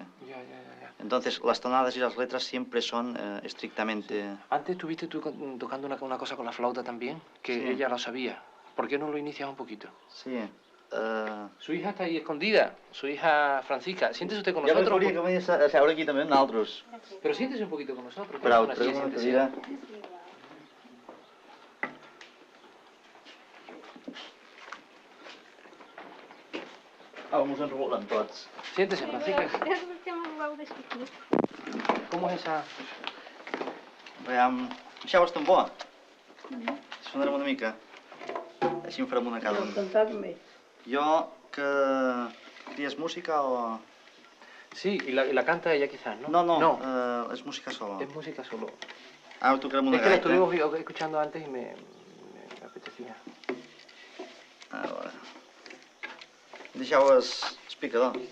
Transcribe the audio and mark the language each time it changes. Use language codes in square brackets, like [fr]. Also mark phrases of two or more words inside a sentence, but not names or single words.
[es] Ya. Entonces las tonadas y las letras siempre son estrictamente... Antes estuviste tú tocando una cosa con la flauta también, que Sí. ella lo sabía. ¿Por qué no lo inicias un poquito? Sí. Su hija está ahí escondida, su hija Francisca. Siéntese usted con [ca] Jo [es] nosotros. [ca] volia que venies a seure aquí també amb nosaltres. [es] Pero siéntese un poquito con nosotros. [ca] Però, [es] Una silla, [ca] una [es] siéntese. [ca] cadira. Mos enrolant tots. [es] Siéntese, Francisca. ¿Cómo es esa? [ca] Veiem... Això és tambor. Sonarem una mica. Així en farem una cada un. Cantar-me. Jo, que tries música o...? [es] Sí, y la canta ella quizás, ¿no? [ca] No, és música solo. [es] Es música solo. [ca] Ara tocarem una [es] Es que la [ca] gaita. [es] estuvimos escuchando antes y me apetecía. [ca] A veure... Deixeu el picador.